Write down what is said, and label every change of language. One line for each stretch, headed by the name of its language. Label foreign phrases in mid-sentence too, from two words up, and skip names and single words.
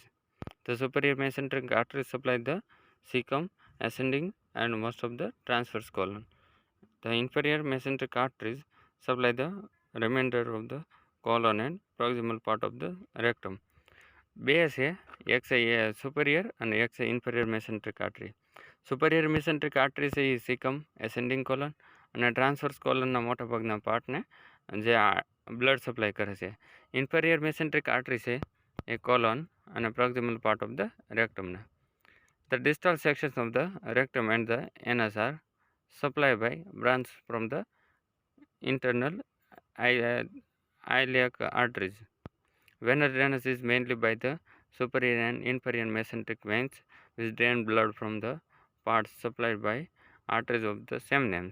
English: The superior mesenteric arteries supply the cecum, ascending, and most of the transverse colon. The inferior mesenteric arteries supply the remainder of the colon and proximal part of the rectum. BSA, XA superior and XA inferior mesenteric artery. Superior mesenteric artery
Gujarati: છે એ cecum,
English: ascending colon
Gujarati: અને
English: transverse colonના
Gujarati: મોટાભાગના પાર્ટને જે
English: blood supply
Gujarati: કરે છે.
English: inferior mesenteric artery
Gujarati: છે એ
English: colon અને proximal part of the rectum. The distal sections of the rectum and the anus are supplied by branch from the internal iliac arteries. Venous drainage is mainly by the superior and inferior mesenteric veins, which drain blood from the parts supplied by arteries of the same names.